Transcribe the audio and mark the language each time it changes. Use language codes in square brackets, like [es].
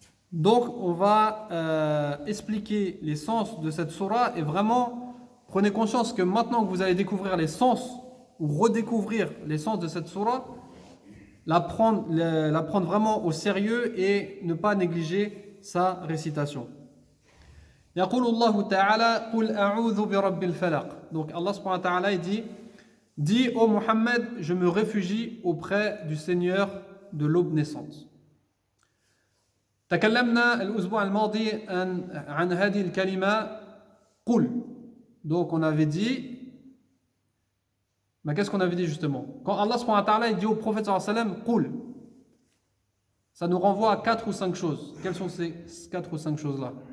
[fr] Donc, on va expliquer les sens de cette sourate et vraiment, prenez conscience que maintenant que vous allez découvrir les sens ou redécouvrir les sens de cette sourate, la prendre vraiment au sérieux et ne pas négliger sa récitation. [ar] يقول الله تعالى قل أعوذ برب الفلق. [fr] Donc Allah subhanahu wa ta'ala dit ô Mohammed, je me réfugie auprès du Seigneur de l'aube naissante. [ar] تكلمنا الأسبوع الماضي عن هذه الكلمة قل. [fr] Donc on avait dit, mais qu'est-ce qu'on avait dit justement? Quand Allah subhanahu wa ta'ala dit au prophète sallallahu alayhi wa sallam قل, ça nous renvoie à 4 ou 5 choses. Quelles sont ces 4 ou 5 choses-là?